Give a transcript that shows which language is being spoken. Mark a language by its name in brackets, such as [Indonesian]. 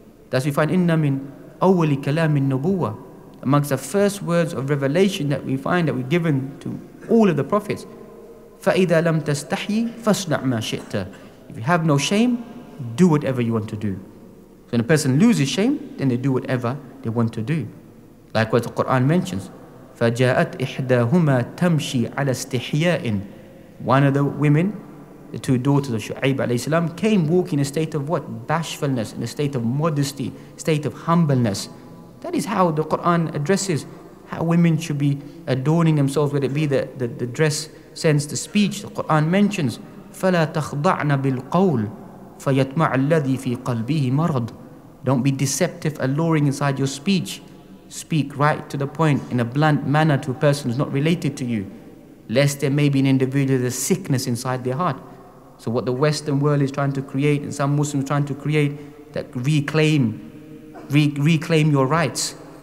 [English] That's we find [Arabic] inna min awwali kalamin nubuwah, [English] amongst the first words of revelation that we find that we're given to all of the prophets. [Arabic] فَإِذَا لَمْ تَسْتَحْيِ فَاصْنَعْ مَا شِئْتَ. [English] If you have no shame, do whatever you want to do. So when a person loses shame, then they do whatever they want to do. Likewise, the Quran mentions, [Arabic] فَجَاءَتْ إِحْدَاهُمَا تَمْشِي عَلَى اسْتِحْيَاءٍ. [English] One of the women, the two daughters of Shu'aib alayhi salam, came walking in a state of what? Bashfulness, in a state of modesty, state of humbleness. That is how the Quran addresses how women should be adorning themselves, whether it be the dress sense, the speech. The Quran mentions, [Arabic] فَلَا تَخْضَعْنَ بِالْقَوْلِ فَيَطْمَعَ الَّذِي فِي قَلْبِهِ مَرَضٌ. [English] Don't be deceptive, alluring inside your speech. Speak right to the point in a blunt manner to a person who's not related to you, lest there may be an individual with a sickness inside their heart. So what the Western world is trying to create, and some Muslims trying to create, that reclaim your rights.